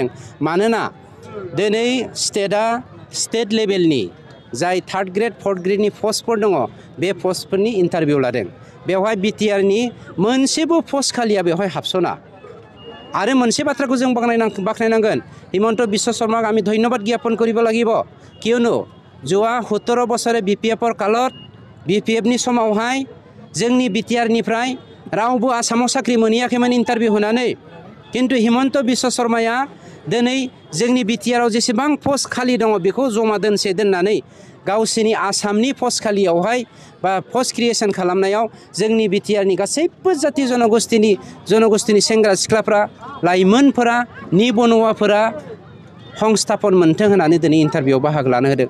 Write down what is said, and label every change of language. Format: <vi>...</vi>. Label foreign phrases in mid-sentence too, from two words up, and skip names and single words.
<brx>मानोना दिनै स्टेट लेभेलनि जाय 3rd ग्रेड 4th ग्रेडनि पस्टफोर दङ बे पस्टफोरनि इन्टारभिउ लादों। बेवहाय बिटिआरनि मोनसेबो पस्ट खालिया बेवहाय हाबसना। आरो मोनसे बाथ्राखौ जों बाख्नायनांगोन</brx> <as>हिमন্ত বিশ্ব শৰ্মাক আমি ধন্যবাদ জ্ঞাপন কৰিব লাগিব। কিয়নো যোৱা 17 বছৰে বিপিএফৰ কালত</as> <brx>বিপিএফनि समावहाय जोंनि बिटिआरनिफ्राय रावबो आसामाव साख्रि मोनहैयाखैमोन इन्टारभिउ होनानै। किन्तु हिमন্ত বিশ্ব शर्माया दिनै जोंनि बिटिआराव जेसेबां पस्ट खालि दङ बेखौ जमा दोननानै गावसिनि आसामनि पस्ट खालियावहाय बा पस्ट क्रिएशन खालामनायाव जोंनि बिटिआरनि गासैबो जाति जनगोष्ठीनि सेंग्रा सिख्लाफ्रा लाइमोनफोरा निबनुवाफोरा संस्थापन मोन्थों होननानै दिनै इन्टारभिउआव बाहागो लानो होदों।</brx>